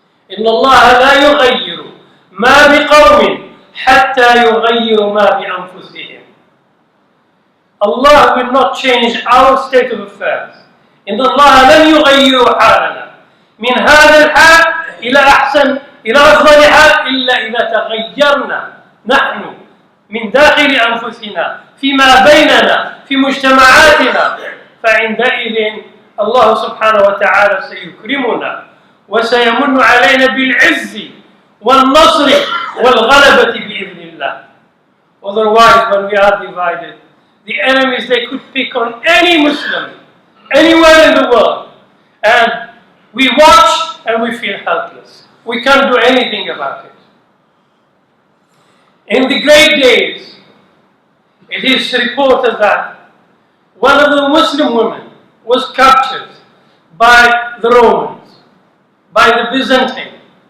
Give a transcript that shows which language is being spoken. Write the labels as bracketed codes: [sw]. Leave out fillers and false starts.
[ar] إن الله لا يغير ما بقوم حتى يغيروا ما بأنفسهم. [en] Allah will not change our state of affairs. [ar] إن الله لن يغير حالنا من هذا الحال إلى أحسن إلى أفضل حال إلا إذا تغيرنا نحن من داخل أنفسنا فيما بيننا في مجتمعاتنا، فعندئذ الله سبحانه وتعالى سيكرمنا وسيمن علينا بالعز والنصر والغلبة بإذن الله. [en] Otherwise, when we are divided, the enemies, they could pick on any Muslim anywhere in the world, and we watch and we feel helpless. We can't do anything about it. In the great days, it is reported that one of the Muslim women was captured by the Romans, by the Byzantine.